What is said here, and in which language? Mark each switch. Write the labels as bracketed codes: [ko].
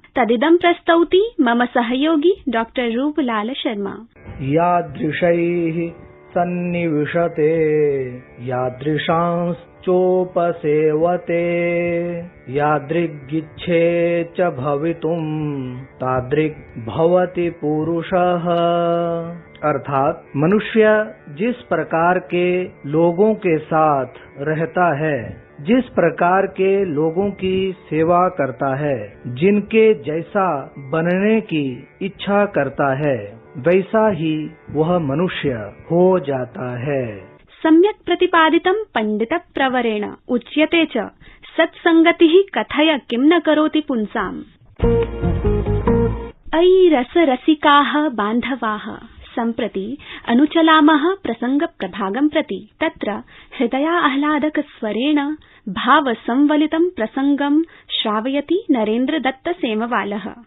[sa] तदिदं प्रस्तौति मम सहयोगी डॉक्टर रूपलाल शर्मा। यादृशैः सन्निविशते यादृशांश्चोपसेवते यादृगिच्छे च भवितुं तादृक् भवति पुरुषः। [hi] अर्थात मनुष्य जिस प्रकार के लोगों के साथ रहता है, जिस प्रकार के लोगों की सेवा करता है, जिनके जैसा बनने की इच्छा करता है, वैसा ही वह मनुष्य हो जाता है। [sa] सम्यक् प्रतिपादितं पंडित प्रवरेण उच्यते च सत्संगतिः कथय किं न करोति पुंसाम्। अयि रसरसिकाः बान्धवाः सम्प्रति अनुचलामः प्रसंग प्रभागं प्रति। तत्र हृदयाह्लादक स्वरेण भावसंवलितं प्रसंगं श्रावयति नरेन्द्र दत्त सेमवालः।